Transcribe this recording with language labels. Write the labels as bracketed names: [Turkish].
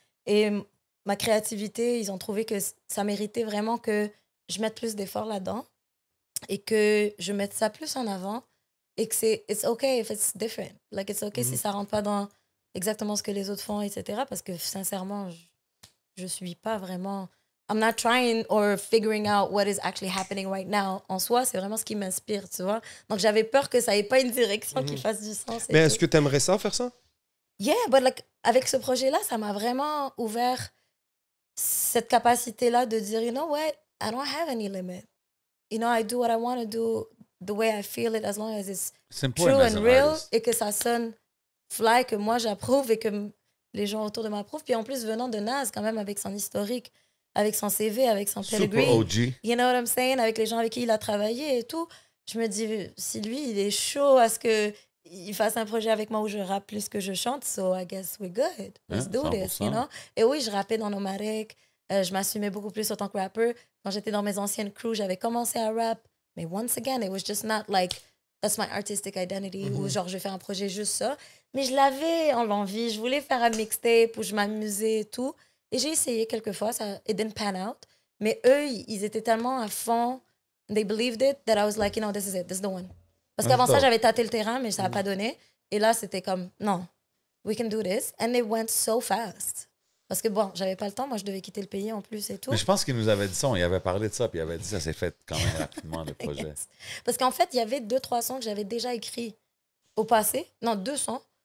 [French] Et ma créativité, ils ont trouvé que ça méritait vraiment que je mette plus d'efforts là-dedans et que je mette ça plus en avant et que [English] it's okay if it's different. Like, it's okay [French] si ça rentre pas dans exactement ce que les autres font, etc. Parce que, sincèrement, je suis pas vraiment... [English] I'm not trying or figuring out what is actually happening right now. [French] En soi, c'est vraiment ce qui m'inspire, tu vois. Donc, j'avais peur que ça ait pas une direction qui fasse du sens. Mais est-ce que tu aimerais ça, faire ça? [English] Yeah, but like, [French] avec ce projet-là, ça m'a vraiment ouvert cette capacité-là de dire, [English] you know what, I don't have any limit. You know, I do what I want to do the way I feel it as long as it's true and real [French] et que ça sonne fly, que moi j'approuve et que les gens autour de moi approuvent. Puis en plus, venant de Nas, quand même, avec son historique, avec son CV, avec son pedigree. [English] Super OG. You know what I'm saying? [French] Avec les gens avec qui il a travaillé et tout. Je me dis, si lui, il est chaud à ce qu'il fasse un projet avec moi où je rappe plus que je chante, [English] so I guess we're good. Let's do this, you know? [French] Et oui, je rappais dans Nomadic. Je m'assumais beaucoup plus en tant que rapper. Quand j'étais dans mes anciennes crews, j'avais commencé à rap. Mais [English] once again, it was just not like, that's my artistic identity, [French] ou genre, je fais un projet juste ça. Mais je l'avais en l'envie. Je voulais faire un mixtape où je m'amusais et tout. Et j'ai essayé quelques fois, ça [English] it didn't pan out. [French] Mais eux, ils étaient tellement à fond, [English] they believed it, that I was like, you know, this is it, this is the one. [French] Parce qu'avant ça, j'avais tâté le terrain, mais ça n'a pas donné. Et là, c'était comme, non, [English] we can do this. And they went so fast. [French] Parce que bon, j'avais pas le temps, moi je devais quitter le pays en plus et tout. Mais je pense qu'il nous avait dit ça, il avait parlé de ça, puis il avait dit ça s'est fait quand même rapidement, le projet. [English] Yes. [French] Parce qu'en fait, il y avait 2-3 sons que j'avais déjà écrits au passé. Non, 2 sons.